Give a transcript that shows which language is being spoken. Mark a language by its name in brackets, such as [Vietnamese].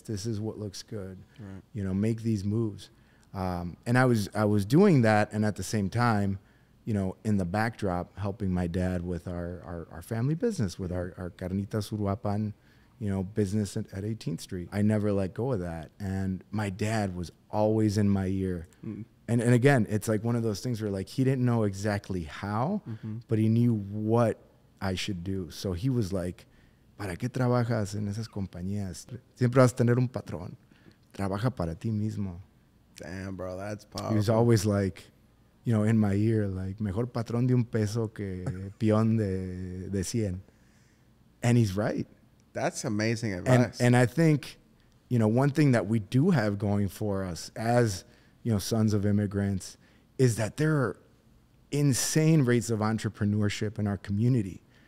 [English] This is what looks good. You know, make these moves. And I was doing that, and at the same time, you know, in the backdrop, helping my dad with our family business, with our Carnitas Uruapan, you know, business at 18th Street. I never let go of that. And my dad was always in my ear. And again, it's like one of those things where like he didn't know exactly how, but he knew what I should do. So he was like, [Spanish] ¿para qué trabajas en esas compañías? Siempre vas a tener un patrón. Trabaja para ti mismo. [English] Damn, bro, that's powerful. He was always like, you know, in my ear, like, [Spanish] mejor patrón de un peso que peón de 100. [English] And he's right. That's amazing advice. And I think, you know, one thing that we do have going for us as, you know, sons of immigrants is that there are insane rates of entrepreneurship in our community.